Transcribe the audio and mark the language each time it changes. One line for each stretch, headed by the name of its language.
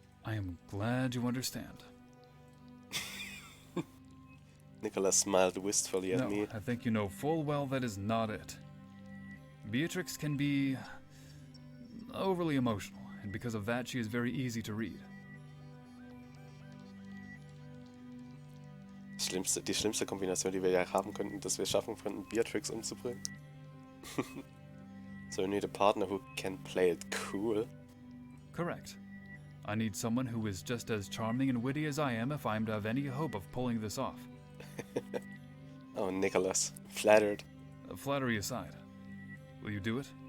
English: I am glad you understand. Nicholas smiled wistfully at No, me. I think you know full well that is not it. Beatrix can be overly emotional, and because of that, she is very easy to read.
German: Die schlimmste Kombination, die wir ja haben könnten, dass wir schaffen könnten, Beatrix umzubringen.
English: So you need a partner who can play it cool. Correct. I need someone who is just as charming and witty as I am if I am to have any hope of pulling this off. Oh, Nicholas. Flattered. Flattery aside, will you do it?